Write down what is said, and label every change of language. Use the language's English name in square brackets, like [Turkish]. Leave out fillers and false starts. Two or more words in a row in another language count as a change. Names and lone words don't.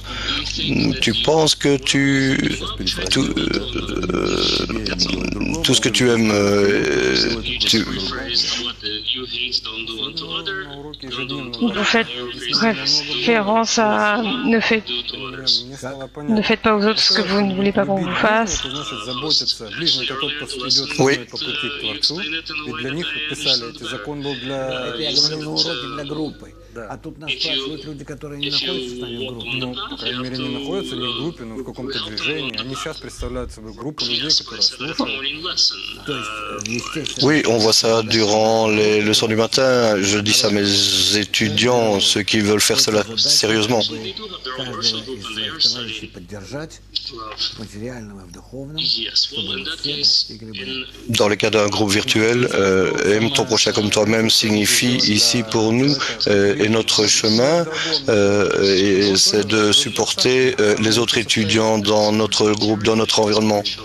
[French] Tu penses que tout ce que tu aimes, vous faites référence à ne faites pas aux autres ce que vous ne voulez pas qu'on vous fasse. Oui. [Russian] А тут нас спрашивают люди, которые не находятся с нами в группе. Ну, по крайней мере, не находятся не в группе, но в каком-то движении. Они сейчас представляют собой группу людей, которые слушают. [French] Oui, on voit ça durant les leçons du matin. Je dis ça à mes étudiants, ceux qui veulent faire cela sérieusement. Dans le cas d'un groupe virtuel, aime ton prochain comme toi-même signifie ici pour nous et notre chemin, c'est de supporter les autres étudiants dans notre groupe, dans notre environnement.